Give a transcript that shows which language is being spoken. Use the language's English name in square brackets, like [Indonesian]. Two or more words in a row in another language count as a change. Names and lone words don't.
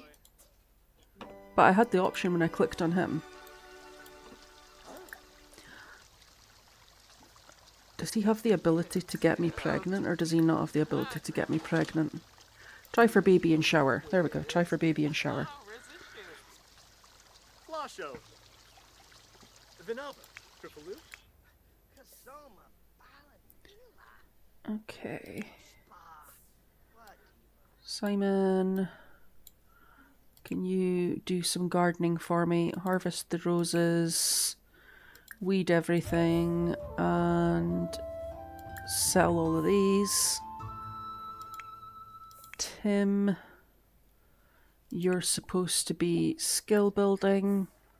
[English] But I had the option when I clicked on him. Does he have the ability to get me pregnant, or does he not have the ability to get me pregnant? Try for baby and shower. There we go. Try for baby and shower. Flasho. Vinova. Tripaloo. Okay. Simon, can you do some gardening for me? Harvest the roses, weed everything, and sell all of these. Tim, you're supposed to be skill building.